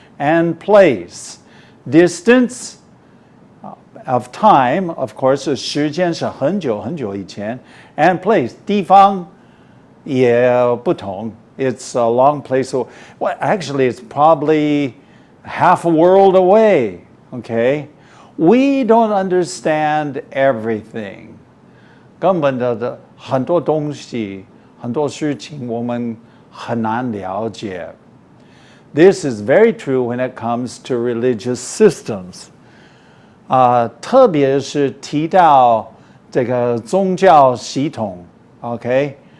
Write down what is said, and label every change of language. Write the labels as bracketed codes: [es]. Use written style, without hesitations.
[en] and place. Distance of time, of course, [zh] 时间是很久很久以前 [en] and place, [zh] 地方也不同. [en] It's a long place. Well, actually, it's probably half a world away, okay? We don't understand everything. [zh] 根本的很多东西很多事情我们很难了解. [en] This is very true when it comes to religious systems. [zh] 特别是提到这个宗教系统 ，OK？